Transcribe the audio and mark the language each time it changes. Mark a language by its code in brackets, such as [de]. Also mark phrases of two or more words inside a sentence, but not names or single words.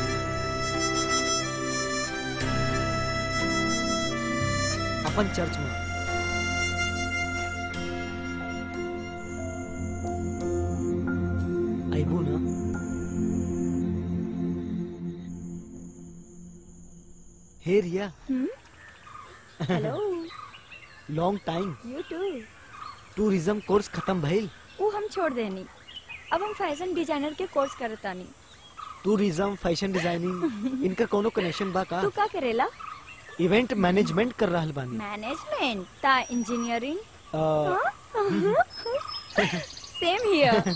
[bho] अपन चर्च में। आइबू ना? हे रिया। हेलो। [en] Long time. You too. [bho] टूरिज्म कोर्स खत्म भइल। वो हम छोड़ देनी, अब हम [en] fashion designer [bho] के कोर्स करतानी। टूरिज्म, [en] fashion designing, [bho] इनका कोनो कनेक्शन बा का? तू का करेला? [en] event management [bho] कर रहल बानी। मैनेजमेंट ता इंजीनियरिंग? अ, [en] Same here.